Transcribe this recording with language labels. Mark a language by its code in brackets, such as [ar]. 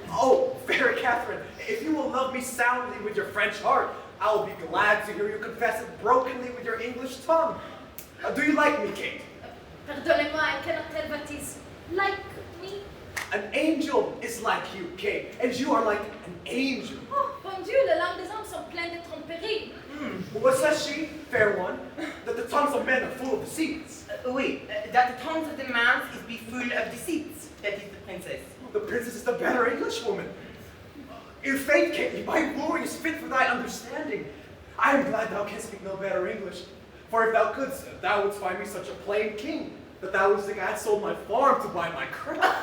[en] Oh, fair Catherine, if you will love me soundly with your French heart, I will be glad to hear you confess it brokenly with your English tongue. Do you like me, Kate? [fr] Pardonnez-moi, [en] I cannot tell what is like me. An angel is like you, Kate, and you are like an angel. [fr] Oh, bon Dieu, les langues des hommes sont pleines de tromperies. [en] What says she, fair one? That the tongues of men are full of deceits. Oui, that the tongues of the man is be full of deceits. That is the princess. The princess is the better Englishwoman. In faith, Kate, my wooing is fit for thy understanding. I am glad thou canst speak no better English. For if thou couldst, thou wouldst find me such a plain king, that thou wouldst think I had sold my farm to buy my crown.